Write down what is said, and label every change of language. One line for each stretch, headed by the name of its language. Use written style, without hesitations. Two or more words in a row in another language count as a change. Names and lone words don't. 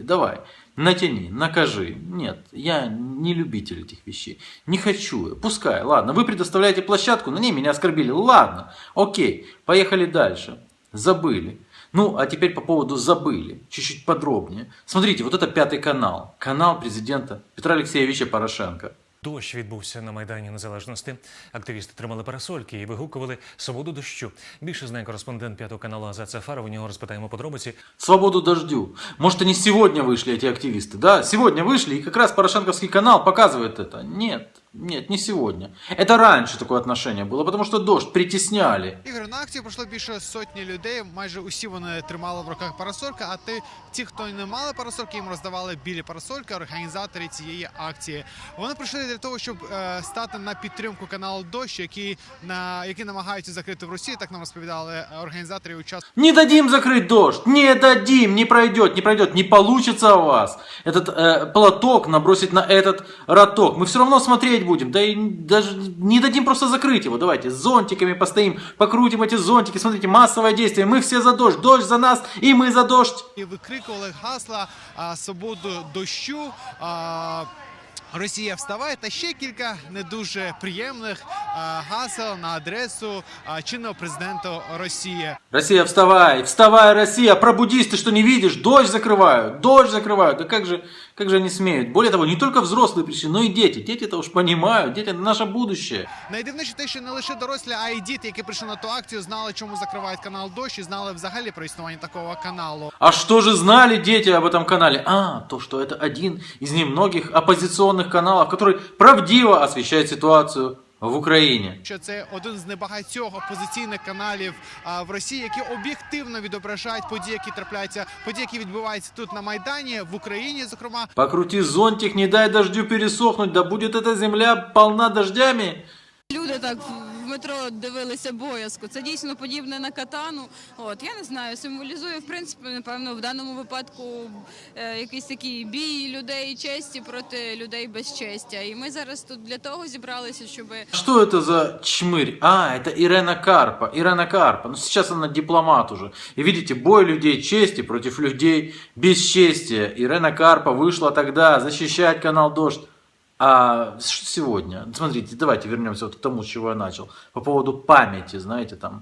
Russian: Давай, натяни, накажи. Нет, я не любитель этих вещей. Не хочу. Пускай, ладно, вы предоставляете площадку, на ней меня оскорбили. Ладно, окей, поехали дальше. Забыли. Ну, а теперь по поводу забыли. Чуть-чуть подробнее. Смотрите, вот это Пятый канал. Канал президента Петра Алексеевича Порошенка.
Ukrainian: Дощ відбувся на Майдані Незалежності. Активісти тримали парасольки і вигукували «Свободу дощу». Більше знає кореспондент П'ятого каналу Азат Сафаров. У нього розпитаємо подробиці.
Russian: Свободу дождю. Может, они сегодня вышли, эти активисты? Да, сегодня вышли, и как раз Порошенковский канал показывает это. Нет, не сегодня. Это раньше такое отношение было, потому что «Дождь» притесняли.
Ukrainian: Ігор, на акцію прийшло більше сотні людей, майже усі вони тримали в руках парасольки, а ті, хто не мали парасольки, їм роздавали білі парасольки, організатори цієї акції. Вони прийшли для того, щоб стати на підтримку каналу «Дощ», які намагаються закрити в Росії, так нам розповідали організатори і учасники.
Russian: Не дадим закрыть «Дождь», не дадим, не пройдет, не получится у вас этот платок набросить на этот роток. Мы все равно смотреть будем, да и даже не дадим просто закрыть его. Давайте с зонтиками постоим, покрутим эти зонтики. Смотрите, массовое действие. Мы все за «Дождь», «Дождь» за нас, и мы за «Дождь».
Ukrainian: І викрикували гасла «Свободу дощу», «Росія вставай» та ще кілька не дуже приємних гасел на адресу чинного президента Росії.
Russian: Россия, вставай, вставай, Россия, пробудись, ты что не видишь? «Дождь» закрывают, «Дождь» закрывают. Да как же они смеют? Более того, не только взрослые пришли, но и дети. Дети-то уж понимают, дети – это наше будущее.
Ukrainian: Найдивніше те, що не лише дорослі, а й діти, які прийшли на ту акцію, знали, чому закривають канал «Дождь» і знали взагалі про існування такого каналу.
Russian: А что же знали дети об этом канале? То, что это один из немногих оппозиционных каналов, который правдиво освещает ситуацию в Україні.
Ukrainian: Що це один з небагатьох опозиційних каналів в Росії, які об'єктивно відображають події, які трапляються, події, які відбуваються тут на Майдані, в Україні, зокрема.
Russian: Покрути зонтик, не дай дождю пересохнуть, да будет эта земля полна дождями.
Ukrainian: Люди так в метро дивилися боязко. Це дійсно подібне на катану. Я не знаю, символізує, в принципі, напевно, в даному випадку якийсь такий бій людей честі проти людей безчестя. І ми зараз тут для того зібралися, щоб...
Russian: Что это за чмырь? Это Ирена Карпа. Ирена Карпа. Ну, сейчас она дипломат уже. И видите, бой людей чести против людей бесчестия. Ирена Карпа вышла тогда защищать канал «Дождь». А что сегодня? Смотрите, давайте вернемся вот к тому, с чего я начал. По поводу памяти, знаете, там.